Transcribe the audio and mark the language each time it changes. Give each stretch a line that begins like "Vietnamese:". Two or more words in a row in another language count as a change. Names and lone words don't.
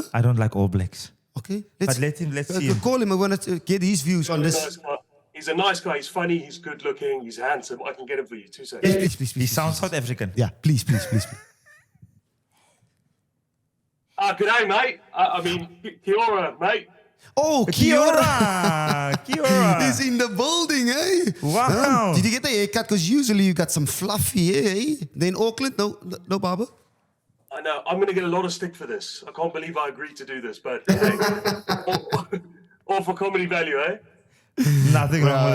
English: I don't like All Blacks. Okay, But let's see him. Call him. I want to get his views on this. He's a nice guy. He's funny. He's good looking. He's handsome. I can get him for you. 2 seconds. Yes, please. He sounds South African. Yeah, please. Good day, mate. I mean,
Māori: kia ora,
English: mate. Oh,
Māori: Kia ora. Kia ora.
English: He's in the building, eh? Wow. Did you get the haircut? Because usually you got some fluffy hair, eh? Then Auckland, no barber? I know. I'm going to get a lot of stick for this. I can't believe I agreed to do this, but hey, all for comedy value, eh? Nothing wrong with it.